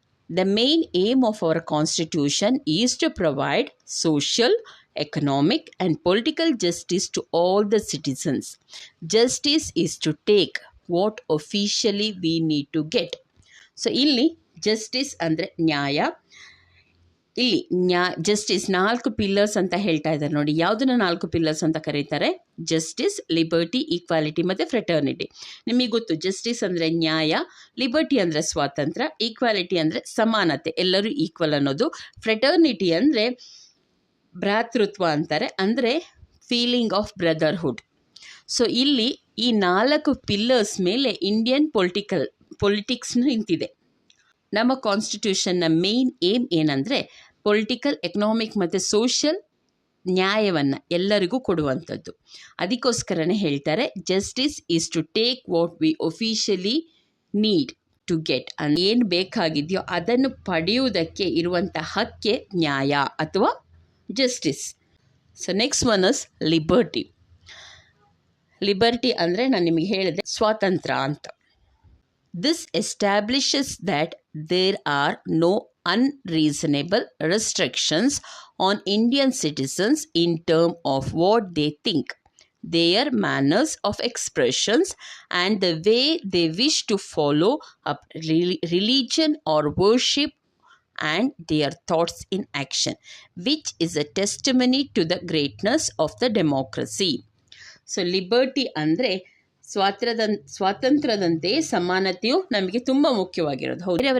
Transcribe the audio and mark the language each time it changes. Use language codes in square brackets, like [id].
[en] The main aim of our constitution is to provide social, economic and political justice to all the citizens. Justice is to take what officially we need to get. [kn] So ಇಲ್ಲಿ justice ಅಂದರೆ ನ್ಯಾಯ. ಇಲ್ಲಿ justice 4 pillars ಅಂತ ಹೇಳ್ತಾ ಇದ್ದಾರೆ ನೋಡಿ. ಯಾವುದನ್ನು 4 pillars ಅಂತ ಕರೀತಾರೆ? ಜಸ್ಟಿಸ್, ಲಿಬರ್ಟಿ, ಈಕ್ವಾಲಿಟಿ ಮತ್ತು ಫ್ರೆಟರ್ನಿಟಿ. ನಿಮಗೆ ಗೊತ್ತು ಜಸ್ಟಿಸ್ ಅಂದರೆ ನ್ಯಾಯ, ಲಿಬರ್ಟಿ ಅಂದರೆ ಸ್ವಾತಂತ್ರ್ಯ, ಈಕ್ವಾಲಿಟಿ ಅಂದರೆ ಸಮಾನತೆ, ಎಲ್ಲರೂ ಈಕ್ವಲ್ ಅನ್ನೋದು, ಫ್ರೆಟರ್ನಿಟಿ ಅಂದರೆ ಭ್ರಾತೃತ್ವ ಅಂತಾರೆ, ಅಂದರೆ [en] Feeling of brotherhood. [kn] ಸೊ ಇಲ್ಲಿ ಈ 4 ಪಿಲ್ಲರ್ಸ್ ಮೇಲೆ ಇಂಡಿಯನ್ ಪೊಲಿಟಿಕ್ಸ್ ನಿಂತಿದೆ. ನಮ್ಮ ಕಾನ್ಸ್ಟಿಟ್ಯೂಷನ್ನ ಮೇನ್ ಏಮ್ ಏನಂದರೆ ಪೊಲಿಟಿಕಲ್, ಎಕನಾಮಿಕ್ ಮತ್ತು ಸೋಷಿಯಲ್ ನ್ಯಾಯವನ್ನು ಎಲ್ಲರಿಗೂ ಕೊಡುವಂಥದ್ದು. ಅದಕ್ಕೋಸ್ಕರನೇ ಹೇಳ್ತಾರೆ [en] Justice is to take what we officially need to get. [kn] ಏನು ಬೇಕಾಗಿದೆಯೋ ಅದನ್ನು ಪಡೆಯುವುದಕ್ಕೆ ಇರುವಂಥ ಹಕ್ಕೆ ನ್ಯಾಯ ಅಥವಾ justice. [en] So next one is liberty. [kn] Liberty ಅಂದರೆ ನಾನು ನಿಮಗೆ ಹೇಳಿದೆ ಸ್ವಾತಂತ್ರ್ಯ ಅಂತ. [en] This establishes that there are no unreasonable restrictions on Indian citizens in terms of what they think, their manners of expressions, and the way they wish to follow up religion or worship and their thoughts in action, which is a testimony to the greatness of the democracy. [kn] So liberty ಅಂದರೆ ಸ್ವಾತಂತ್ರ್ಯದಂತೆ ಸಮಾನತೆಯು ನಮಗೆ ತುಂಬ ಮುಖ್ಯವಾಗಿರೋದು.